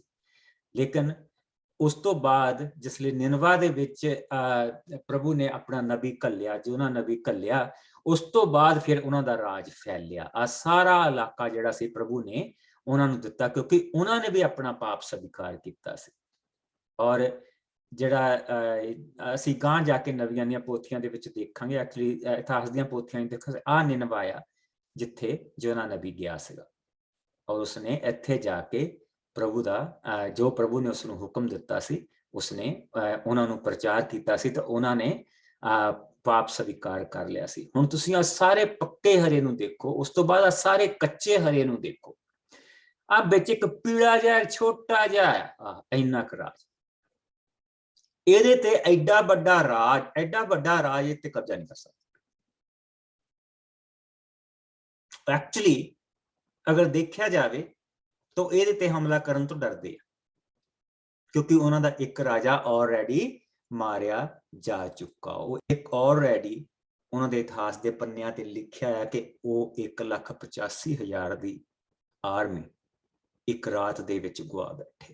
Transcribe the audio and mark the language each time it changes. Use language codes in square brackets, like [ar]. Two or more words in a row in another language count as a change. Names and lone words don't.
[pa] ਲੇਕਿਨ ਉਸ ਤੋਂ ਬਾਅਦ ਜਿਸ ਲਈ ਨਿਨਵਾ ਦੇ ਵਿੱਚ ਪ੍ਰਭੂ ਨੇ ਆਪਣਾ ਨਬੀ ਘੱਲਿਆ, ਜੋ ਉਹਨਾਂ ਨਬੀ ਘੱਲਿਆ, ਉਸ ਤੋਂ ਬਾਅਦ ਫਿਰ ਉਹਨਾਂ ਦਾ ਰਾਜ ਫੈਲਿਆ। ਆ ਸਾਰਾ ਇਲਾਕਾ ਜਿਹੜਾ ਸੀ ਪ੍ਰਭੂ ਨੇ ਉਹਨਾਂ ਨੂੰ ਦਿੱਤਾ, ਕਿਉਂਕਿ ਉਹਨਾਂ ਨੇ ਵੀ ਆਪਣਾ ਪਾਪ ਸਵੀਕਾਰ ਕੀਤਾ ਸੀ। ਔਰ ਜਿਹੜਾ ਅਸੀਂ ਗਾਂ ਜਾ ਕੇ ਨਵੀਆਂ ਦੀਆਂ ਪੋਥੀਆਂ ਦੇ ਵਿੱਚ ਦੇਖਾਂਗੇ, ਐਕਚੁਅਲੀ ਇਤਿਹਾਸ ਦੀਆਂ ਪੋਥੀਆਂ ਦੇਖਾਂਗੇ, ਆ ਨਿਨਵਾ ਆ ਜਿਥੇ ਯੋਨਾ ਨਬੀ ਗਿਆ ਸੀਗਾ ਔਰ ਉਸਨੇ ਇੱਥੇ ਜਾਕੇ ਪ੍ਰਭੂ ਦਾ ਜੋ ਪ੍ਰਭੂ ਨੇ ਉਸਨੂੰ ਹੁਕਮ ਦਿੱਤਾ ਸੀ ਉਸਨੇ ਉਹਨਾਂ ਨੂੰ ਪ੍ਰਚਾਰ ਕੀਤਾ ਸੀ ਤੇ ਉਹਨਾਂ ਨੇ ਪਾਪ ਸਵੀਕਾਰ ਕਰ ਲਿਆ ਸੀ। ਹੁਣ ਤੁਸੀਂ ਆ ਸਾਰੇ ਪੱਕੇ ਹਰੇ ਨੂੰ ਦੇਖੋ, ਉਸ ਤੋ ਬਾਅਦ ਆ ਸਾਰੇ ਕੱਚੇ ਹਰੇ ਨੂੰ ਦੇਖੋ, ਆ ਵਿਚ ਇੱਕ ਪੀਲਾ ਜਿਹਾ ਛੋਟਾ ਜਿਹਾ ਇੰਨਾ ਕ ਰਾਜ, ਇਹਦੇ ਤੇ ਐਡਾ ਵੱਡਾ ਰਾਜ ਇਹ ਤੇ ਕਬਜ਼ਾ ਨਹੀਂ ਕਰ ਸਕਦਾ। [hi] एक्चुअली अगर देखा जाए तो [pa] ਇਹਦੇ ਤੇ ਹਮਲਾ ਕਰਨ ਤੋਂ ਡਰਦੇ ਆ ਕਿਉਂਕਿ ਉਹਨਾਂ ਦਾ ਇੱਕ ਰਾਜਾ ਆਲਰੇਡੀ ਮਾਰਿਆ ਜਾ ਚੁੱਕਾ। ਉਹ ਇੱਕ ਆਲਰੇਡੀ ਉਹਨਾਂ ਦੇ ਇਤਿਹਾਸ ਦੇ ਪੰਨਿਆਂ ਤੇ ਲਿਖਿਆ ਹੈ ਕਿ ਉਹ 1,85,000 ਦੀ ਆਰਮੀ ਇੱਕ ਰਾਤ ਦੇ ਵਿੱਚ ਗਵਾ ਬੈਠੇ।